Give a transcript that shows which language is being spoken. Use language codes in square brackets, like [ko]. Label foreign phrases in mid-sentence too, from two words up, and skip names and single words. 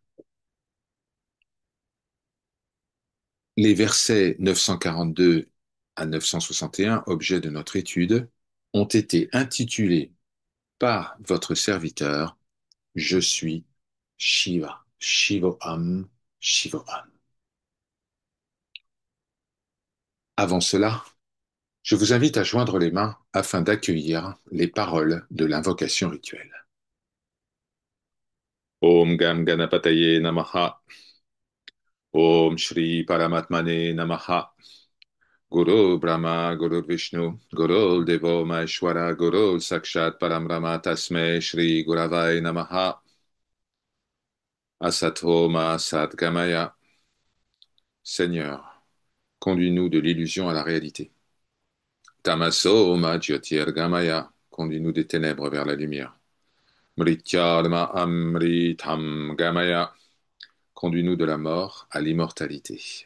[fr] Les versets 942 à 961, objet de notre étude, ont été intitulés par votre serviteur Je suis Shiva, [sa] Shivoham, Shivoham. [fr] Avant cela, je vous invite à joindre les mains afin d'accueillir les paroles de l'invocation rituelle. [sa] Om Gam Ganapataye Namaha. Om Shri Paramatmane Namaha. Guru Brahma, Guru Vishnu, Guru Devo Maheshwara, Guru Sakshat Parambrahma Tasme Shri Guravai Namaha. Asato Ma Sat Gamaya. [fr] Seigneur, conduis-nous de l'illusion à la réalité. [sa] Tamaso Ma Jyotir Gamaya. [fr] Conduis-nous des ténèbres vers la lumière. [sa] Mrityarma Amritam Gamaya. [fr] Conduis-nous de la mort à l'immortalité.